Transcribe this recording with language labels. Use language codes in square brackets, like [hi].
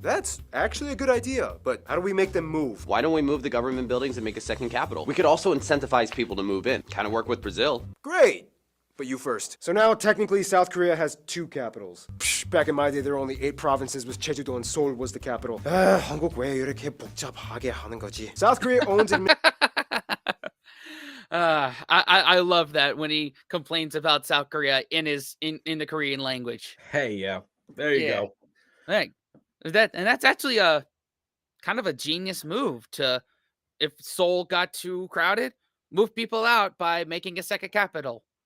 [en] That's actually a good idea, but how do we make them move? Why don't we move the government buildings and make a second capital? We could also incentivize people to move in. Kind of work with Brazil. Great! But you first. So now, technically, South Korea has 2 capitals. Psh, back in my day, there were only 8 provinces, with Jeju-do and Seoul was the capital. [ko] 한국 왜 이렇게 복잡하게 하는 거지? [en] South Korea owns and I love that when he complains about South Korea in the Korean language. Hey, yeah. There you go. Hey, that's actually a kind of a genius move to, if Seoul got too crowded, move people out by making a second capital.